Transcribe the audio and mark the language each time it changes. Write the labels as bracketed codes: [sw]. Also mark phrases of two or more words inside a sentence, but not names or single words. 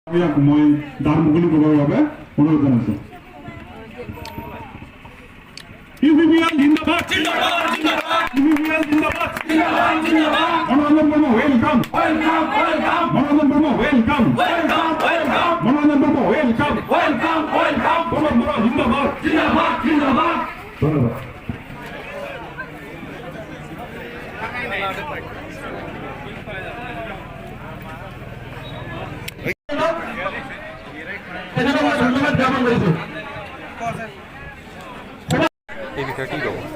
[as] মই দান মুকলি কৰিবৰ বাবে অনুৰোধ জনাইছোঁ। [hi] UPPL ज़िंदाबाद ज़िंदाबाद ज़िंदाबाद UPPL ज़िंदाबाद ज़िंदाबाद ज़िंदाबाद মনোরঞ্জন বর্মা [en] welcome welcome welcome [hi] মনোরঞ্জন বর্মা [en] welcome welcome welcome [hi] মনোরঞ্জন বর্মা [en] welcome welcome welcome [hi] बड़ ज़िंदाबाद ज़िंदाबाद ज़िंदाबाद धन्यवाद। [bn] এই বিষয়টি দেব